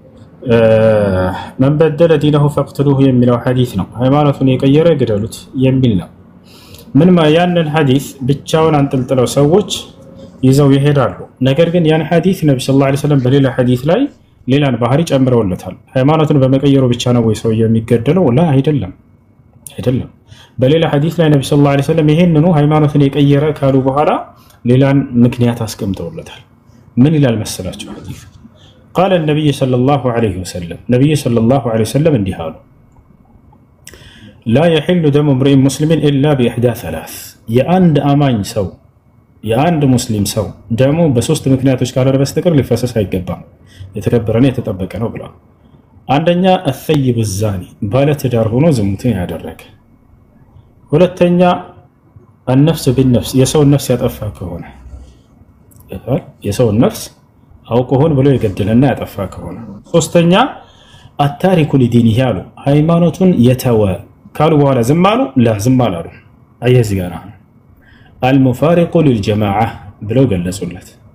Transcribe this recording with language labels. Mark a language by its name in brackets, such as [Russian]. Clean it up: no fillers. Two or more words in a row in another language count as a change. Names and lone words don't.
[Arabic] من بدل دينه فاقتلوه [Amharic] የሚለው ሐዲስ ነው። ሃይማኖቱን የቀየረ ግደሉት የሚል ነው። ምን ያንን ሐዲስ ብቻውን አንጠልጥለው ሰዎች ይዘው ይሄዳሉ። ነገር ግን ያን ሐዲስ ነብዩ [Arabic] صلى الله عليه وسلم [Amharic] በሌላ ሐዲስ ላይ ሌላን ባህሪ ጨምረውለታል። ሃይማኖቱን በመቀየሩ ብቻ ነው ወይ ሰው የሚገደለው? ላ አይደለም፣ አይደለም። በሌላ ሐዲስ ላይ ነብዩ [Arabic] صلى الله عليه وسلم [Amharic] ይሄንኑ ሃይማኖቱን የቀየረ ካሉ በኋላ ሌላን ምክንያት አስቀምጠውለታል። ምን ይላል መሰላችሁ ሐዲስ? [Arabic] قال النبي صلى الله عليه وسلم نبي صلى الله عليه وسلم [Amharic] እንዲህ አሉ [Arabic] لا يحل دم امرئ مسلم الا باحدى [Amharic] ثلاث የአንድ አማኝ ሰው የአንድ ሙስሊም ሰው ደሙ በሶስት ምክንያቶች ካልሆነ በስተቀር ሊፈሰስ አይገባም። የተከበረና የተጠበቀ ነው ብሏል። አንደኛ [Arabic] الثيب الزاني [Amharic] ባለ ትዳር ሆኖ ዝሙትን ያደረገ። ሁለተኛ [Arabic] النفس بالنفس [Amharic] የሰው ነፍስ ያጠፋ ከሆነ የሰው ነፍስ አውቆ ሆን ብሎ የገደለና ያጠፋ ከሆነ። ሶስተኛ [Arabic] التارك لدينه [Amharic] ያሉ ሃይማኖቱን የተወ ካሉ በኋላ ዝም አሉ። ላ ዝም አላሉ። አየዚ ጋር [Arabic] المفارق للجماعة [Amharic] ብለው ገለጹለት።